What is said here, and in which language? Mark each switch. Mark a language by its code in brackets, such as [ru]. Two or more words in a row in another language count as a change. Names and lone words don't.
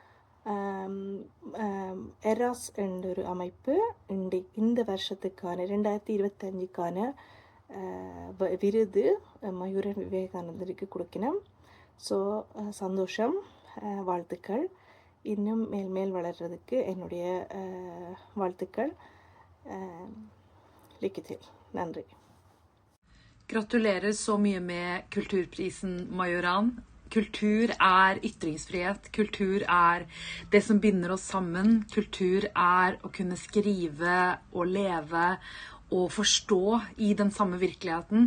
[ta] எராஸ் என்ற ஒரு அமைப்பு இந்த வருஷத்துக்கான 2025க்கான விருது மயூரன் விவேகானந்தனுக்கு கொடுக்கணும். ஸோ சந்தோஷம், வாழ்த்துக்கள். இன்னும் மேல் வளர்கிறதுக்கு என்னுடைய வாழ்த்துக்கள். [no] Lykke til. Nandri. Gratulerer så mye med kulturprisen, Majoran. Kultur er ytringsfrihet. Kultur er det som binder oss sammen. Kultur er å kunne skrive og leve og forstå i den samme virkeligheten.